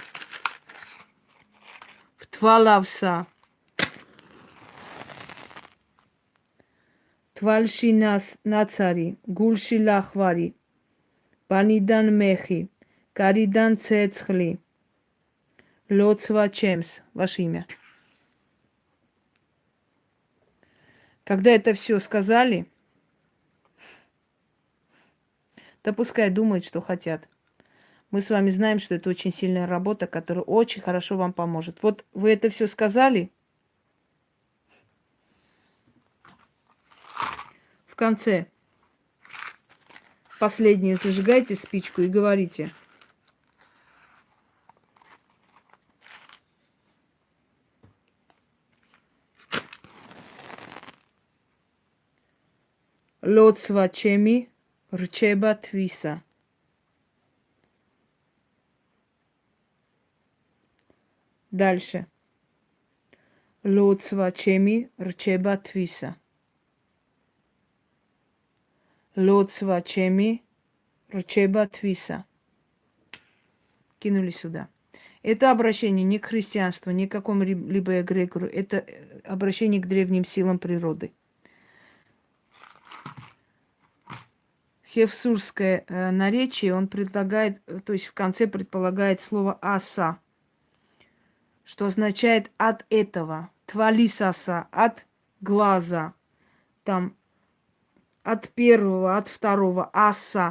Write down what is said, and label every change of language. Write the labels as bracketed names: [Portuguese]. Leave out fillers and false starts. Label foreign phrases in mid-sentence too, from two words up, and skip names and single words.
[Georgian] ვთვალავსა, თვალში ნაცარი, გულში ლახვარი, ბანიდან მეხი, გარიდან ცეცხლი, ლოცვა ჩემს, [Russian] ваше имя. Когда это все сказали, да пускай думают, что хотят. Мы с вами знаем, что это очень сильная работа, которая очень хорошо вам поможет. Вот вы это все сказали, в конце последнее зажигайте спичку и говорите: [Georgian] ლოცვა ჩემი რჩება თვისა. [Russian] Дальше. [Georgian] ლოცვა ჩემი რჩება თვისა. ლოცვა ჩემი რჩება თვისა. [Russian] Кинули сюда. Это обращение не к христианству, ни к какому-либо эгрегору. Это обращение к древним силам природы. Хевсурское наречие, он предлагает, то есть в конце предполагает слово «аса», что означает «от этого», «твалисаса», «от глаза», там «от первого», «от второго», «аса».